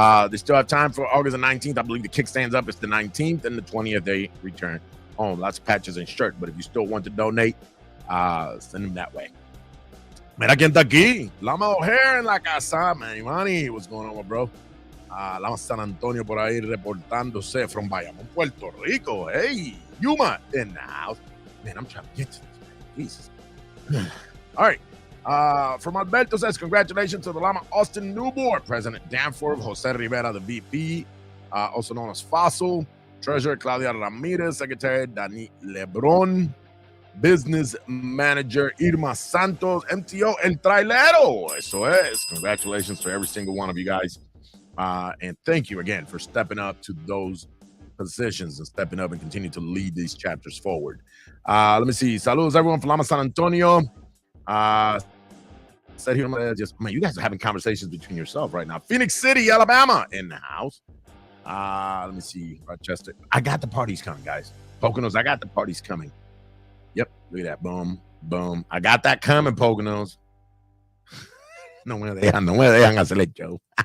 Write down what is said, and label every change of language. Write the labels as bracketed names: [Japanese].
[English] They still have time for August the 19th. I believe the kickstand's up. It's the 19th and the 20th. They return home. Lots of patches and shirts. But if you still want to donate, send them that way. [Spanish] Mira quién está aquí. [English] Lama O'Hare [Spanish] en la casa, [English] man. Imani, what's going on, bro? [Spanish] Lama San Antonio por ahí reportándose [English] from [Spanish] Bayamón, Puerto Rico. [English] Hey, Yuma in the house. Man, I'm trying to get to this, man. Jesus. All right. From Alberto says, congratulations to the Lama Austin new board, President Danforth, Jose Rivera, the VP, also known as Fossil, Treasurer Claudia Ramirez, Secretary Dani Lebron, Business Manager Irma Santos, MTO El Trailero. [Spanish] Eso es. [English] Congratulations to every single one of you guys. And thank you again for stepping up to those positions and stepping up and continue to lead these chapters forward. Let me see. [Spanish] Saludos [English] everyone from Lama San Antonio. Said here, just man, you guys are having conversations between yourself right now. Phoenix City, Alabama, in the house. Let me see. Rochester. I got the parties coming, guys. Poconos, I got the parties coming. Yep, look at that. Boom, boom. I got that coming, Poconos. [Spanish] No me dejan hacer el show.